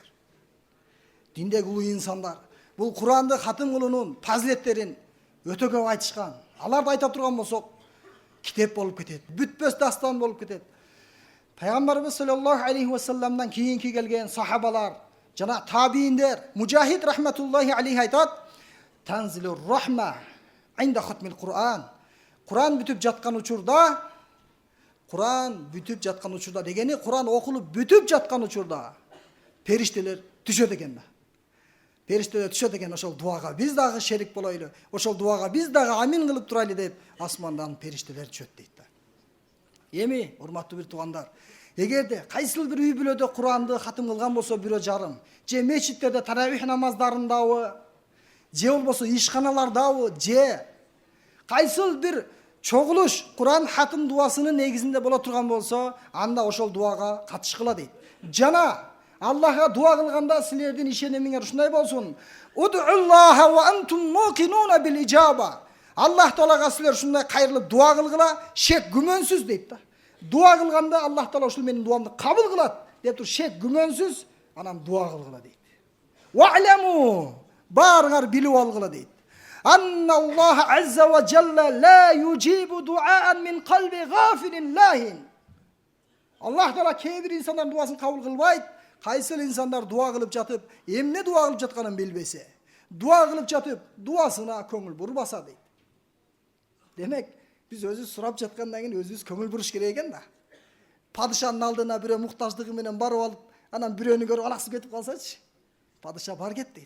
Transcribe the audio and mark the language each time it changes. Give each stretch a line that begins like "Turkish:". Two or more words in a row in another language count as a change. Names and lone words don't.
Kyrgyz: Диндеги улуу инсандар бул Куранды хатым кылуунун фазилеттерин өтө көп айтышкан. Аларды айта турган болсок, китеп болуп кетет, бүтпөс дастан болуп кетет. Пайгамбарыбыз
Arabic: صلى الله عليه وسلم
Kyrgyz: кийинки келген сахабалар, жана табииндер, Мужахид
Arabic: رحمة الله عليه
Kyrgyz: айтат:
Arabic: "تنزل الرحمة عند ختم القرآن."
Kyrgyz: Куран бүтүп жаткан учурда, дегени Куран окулуп бүтүп жаткан учурда периштелер түшөт экен да. Периштелер түшөт экен, ошол дуага биз дагы шерик болойлу, ошол дуага биз дагы амин кылып турайлы деп асмандан периштелер түшөт дейт да. Эми, урматтуу бир туугандар, эгерде кайсыл бир үй бүлөдө Куранды хатым кылган болсо бирөө жарым, же мечиттерде таравих намаздарындабы, же болбосо ишканалардабы, же кайсыл бир чогулуш Куран хатым дуасынын негизинде боло турган болсо, анда ошол дуага катышкыла дейт. Жана Аллахка дуа кылганда силердин ишенимиңер ушундай болсун.
Arabic: ادعوا الله وأنتم موقنون بالإجابة.
Kyrgyz: Аллах Таалага силер ушундай кайрылып дуа кылгыла, шек күмөнсүз дейт да. Дуа кылганда Аллах Таала ушул менин дуамды кабыл кылат деп туруп шек күмөнсүз анан дуа кылгыла дейт. Вa'ламу барыңар билип алгыла дейт.
Arabic: أن الله عز وجل لا يجيب دعاء من قلب غافل لاه.
Kyrgyz: Аллах Таала кейбир инсандардын дуасын кабыл кылбайт. Кайсыл инсандар дуа кылып жатып, эмне дуа кылып жатканын билбесе, дуа кылып жатып, дуасына көңүл бурбаса дейт. Демек, биз өзүбүз сурап жаткандан кийин өзүбүз көңүл буруш керек экен да. Падышанын алдына бирөө муктаждыгы менен барып алып, анан бирөөнү көрүп алаксып кетип калсачы, падыша бар кет дейт.